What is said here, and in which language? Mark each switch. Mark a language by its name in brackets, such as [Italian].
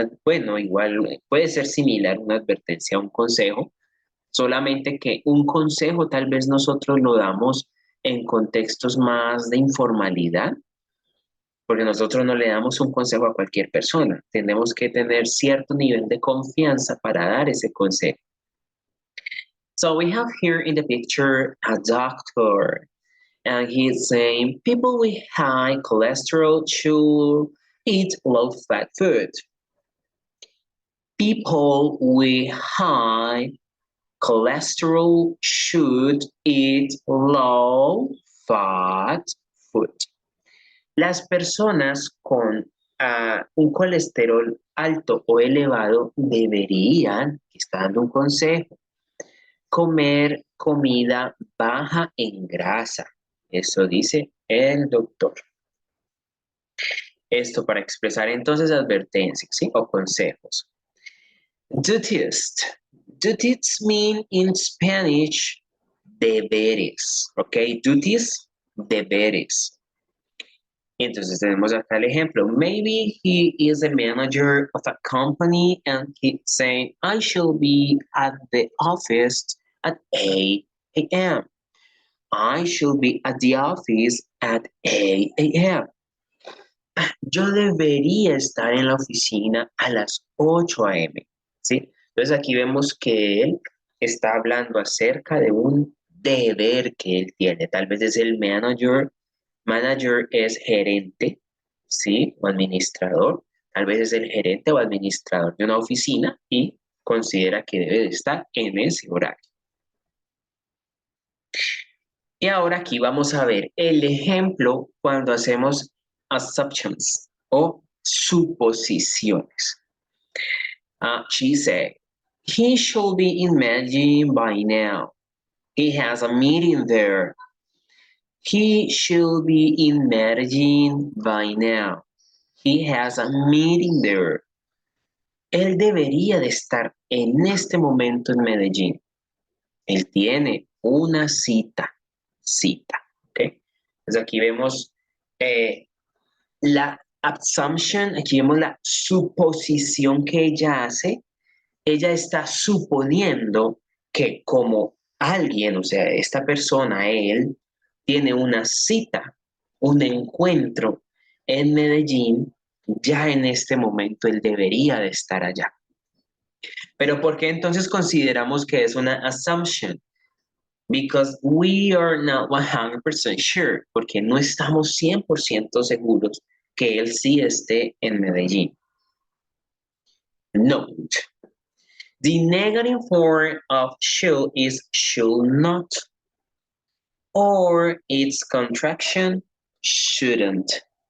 [Spanish] Bueno, igual puede ser similar una advertencia a un consejo, solamente que un consejo tal vez nosotros lo damos en contextos más de informalidad, porque nosotros no le damos un consejo a cualquier persona. Tenemos que tener cierto nivel de confianza para dar ese consejo. [English] So we have here in the picture a doctor, and he's saying people with high cholesterol should eat low-fat food. People with high cholesterol should eat low-fat food. [Spanish] Las personas con un colesterol alto o elevado deberían, está dando un consejo, comer comida baja en grasa. Eso dice el doctor. Esto para expresar entonces advertencias, ¿sí? O consejos. [English] Duties. Duties mean in Spanish deberes, ¿ok? [Spanish] Duties, deberes. Entonces tenemos acá el ejemplo. [English] Maybe he is a manager of a company and he's saying, I shall be at the office at 8 a.m. I should be at the office at 8 a.m. [Spanish] Yo debería estar en la oficina a las 8 a.m. ¿Sí? Entonces aquí vemos que él está hablando acerca de un deber que él tiene. Tal vez es el manager. Manager es gerente, ¿sí? O administrador. Tal vez es el gerente o administrador de una oficina y considera que debe de estar en ese horario. Y ahora aquí vamos a ver el ejemplo cuando hacemos assumptions o suposiciones. [English] She said, he should be in Medellin by now. He has a meeting there. He should be in Medellin by now. He has a meeting there. [Spanish] Él debería de estar en este momento en Medellín. Él tiene una cita, ¿ok? Entonces aquí vemos la assumption, aquí vemos la suposición que ella hace. Ella está suponiendo que como alguien, o sea, esta persona, él, tiene una cita, un encuentro en Medellín, ya en este momento él debería de estar allá. Pero ¿por qué entonces consideramos que es una assumption? [English] Because we are not 100% sure, [Spanish] porque no estamos 100% seguros que él sí esté en Medellín. [English] Note, the negative form of should is should not, or its contraction shouldn't.